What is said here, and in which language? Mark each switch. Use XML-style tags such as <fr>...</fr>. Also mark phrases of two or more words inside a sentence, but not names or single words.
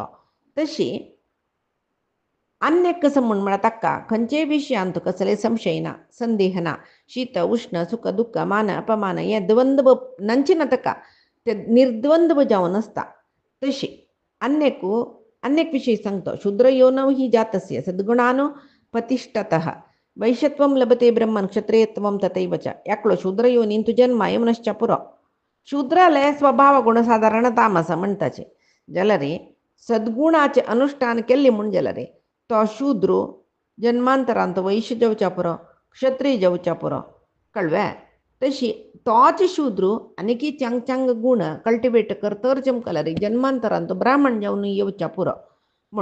<kok>तशी अन्य कसं म्हण म्हळ्यार ताका खंयचे विशयांत कसले संशय ना, संदेह ना, शीत उष्ण सुख दुःख मान अपमान हे द्वंद्व नांची ना ताका, ते निर्द्वंद्व जावन आसता. तशी अन्यक विशय सांगतो.</kok> <sa>शूद्र योनव ही जातस्य सद्गुणानो पतिष्ठतः वैश्यत्वं लभते ब्रह्मन् क्षत्रियत्वं तथैव च.</sa> <kok>याकलो शूद्र योनींतू जन्म यमनश्च पुरो. शूद्राले स्वभाव गुण साधारण तामस म्हणटाचे. जाल्यार सद्गुणाचे अनुष्ठान केल्ले म्हण जाल्यार तो शूद्र जन्मांतरांत वैश्य जावच्या पुरो, क्षत्रिय जावच्या पुरो, कळ्ळें. तशी तोच शूद्र आनीकी चांग चांग गुण कल्टिवेट करतर जमकल्यार जन्मांतरांत ब्राह्मण जावन येवच्या पुरो म्हण.</kok>